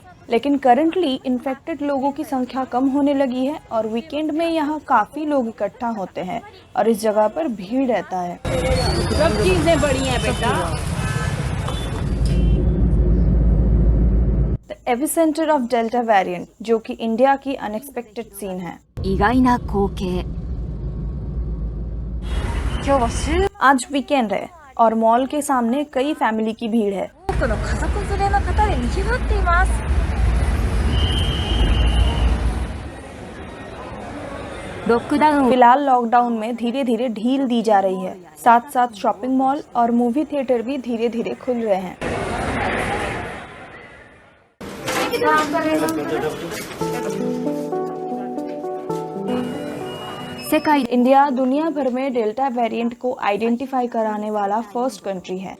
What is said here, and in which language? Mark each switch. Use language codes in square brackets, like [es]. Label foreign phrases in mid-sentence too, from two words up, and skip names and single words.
[hi] लेकिन [en] currently infected [hi] लोगों की संख्या कम होने लगी है और वीकेंड में यहाँ काफी लोग इकट्ठा होते हैं और इस जगह पर भीड़ रहता है। सब चीजें बड़ी हैं बेटा। [en] the epicenter of Delta variant, [hi] जो कि इंडिया की [en] unexpected scene है। [ja] 意外な光景。 [hi] आज वीकेंड है और मॉल के सामने कई फैमिली की भीड़ है। [ja] 多くの家族連れの方で賑わっています。ロックダウン [hi] फिलहाल लॉकडाउन में धीरे धीरे ढील दी जा रही है। साथ साथ [en] shopping mall [hi] और [en] movie theater [hi] भी धीरे धीरे खुल रहे हैं। इंडिया दुनिया भर में [en] Delta variant [hi] को आइडेंटिफाई कराने वाला [en] first country [hi] है।